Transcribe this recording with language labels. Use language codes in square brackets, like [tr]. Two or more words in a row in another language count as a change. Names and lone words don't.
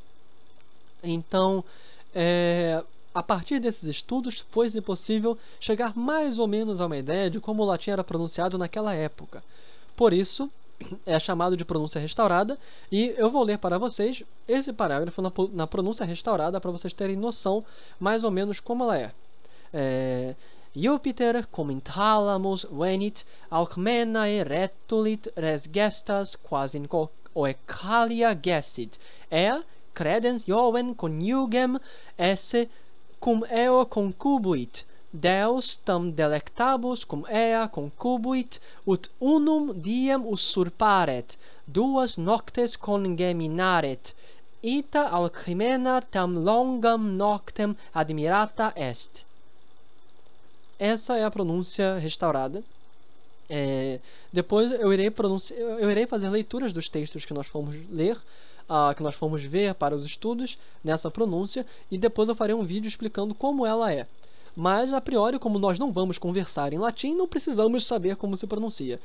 [pt] Então, a partir desses estudos, foi possível chegar mais ou menos a uma ideia de como o latim era pronunciado naquela época. Por isso, é chamado de pronúncia restaurada, e eu vou ler para vocês esse parágrafo na pronúncia restaurada para vocês terem noção mais ou menos como ela é. [la] Jupiter cum in thalamus venit Alcmenae retulit res gestas quas in oecalia gessit, credens Joven coniugem esse cum eo concubuit, Deus tam delectabus cum ea concubuit, ut unum diem usurparet, duas noctes congeminaret, ita Alcmena tam longam noctem admirata est. [pt] Essa é a pronúncia restaurada. Depois eu irei fazer leituras dos textos que nós fomos ler, que nós fomos ver para os estudos nessa pronúncia, e depois eu farei um vídeo explicando como ela é. Mas, [la] a priori, [pt] como nós não vamos conversar em latim, não precisamos saber como se pronuncia.